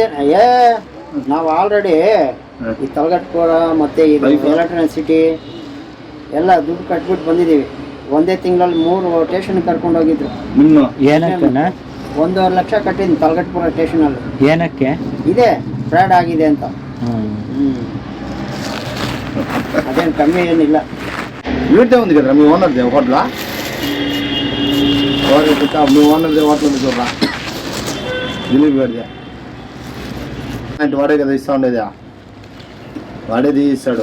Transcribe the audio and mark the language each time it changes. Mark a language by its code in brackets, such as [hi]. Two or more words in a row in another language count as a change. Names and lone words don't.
[kn] ನಾವು ಆಲ್ರೆಡಿ ಈ ತಲಗಟ್ಪುರ ಮತ್ತೆ ಇದು ಎಲೆಕ್ಟ್ರಾನಿಕ್ ಸಿಟಿ ಎಲ್ಲ ದುಡ್ಡು ಕಟ್ಬಿಟ್ಟು ಬಂದಿದ್ದೀವಿ. ಒಂದೇ ತಿಂಗಳಲ್ಲಿ 3 ಸ್ಟೇಷನ್ ಕರ್ಕೊಂಡು ಹೋಗಿದ್ರು. ಏನಕ್ಕೆ? 1.5 ಲಕ್ಷ ಕಟ್ಟಿದ್ದೀನಿ ತಲಗಟ್ಪುರ ಸ್ಟೇಷನಲ್ಲಿ. ಏನಕ್ಕೆ? ಇದೆ ಫ್ರಾಡ್ ಆಗಿದೆ ಅಂತ. ಅದೇನು ಕಮ್ಮಿ ಏನಿಲ್ಲ. [te] వీటే ఉంది కదా మీ ఓనర్దే హోటలా? మీ ఓనర్దే హోటల్ ఉంది చూడరా, దిలీప్ గారిదే. అంటే వాడే కదా ఇస్తా ఉండేది, వాడే తీయిస్తాడు.